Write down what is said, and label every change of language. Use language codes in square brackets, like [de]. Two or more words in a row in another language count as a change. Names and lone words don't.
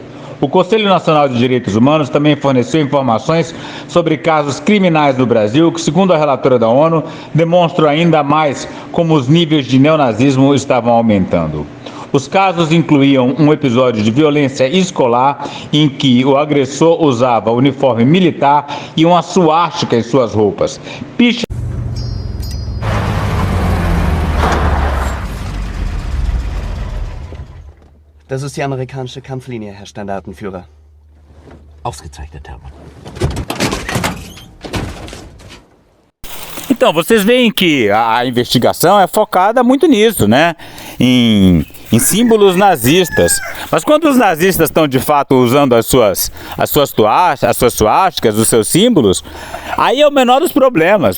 [pt] O Conselho Nacional de Direitos Humanos também forneceu informações sobre casos criminais no Brasil que, segundo a relatora da ONU, demonstram ainda mais como os níveis de neonazismo estavam aumentando. Os casos incluíam um episódio de violência escolar em que o agressor usava uniforme militar e uma suástica em suas roupas. [de] Das ist die amerikanische Kampflinie, Herr Standartenführer. Ausgezeichnet, Hermann. [pt] Então, vocês veem que a investigação é focada muito nisso, né? Em símbolos nazistas. Mas quando os nazistas estão de fato usando as suas suásticas, os seus símbolos, aí é o menor dos problemas.